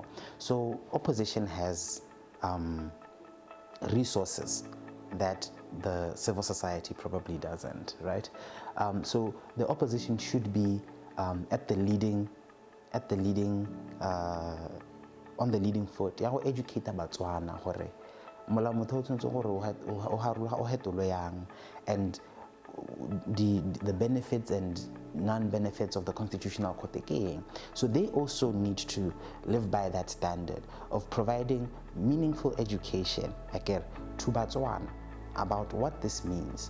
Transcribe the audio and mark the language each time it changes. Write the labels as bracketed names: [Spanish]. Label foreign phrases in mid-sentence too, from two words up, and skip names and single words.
[English] So opposition has resources that the civil society probably doesn't, right? So the opposition should be on the leading foot. [Tswana] Ya go educate Botswana gore mola motho o tshwantse gore o hetolwe yang, [English] and the benefits and non-benefits of the Constitutional Court again. So they also need to live by that standard of providing meaningful education to Botswana about what this means.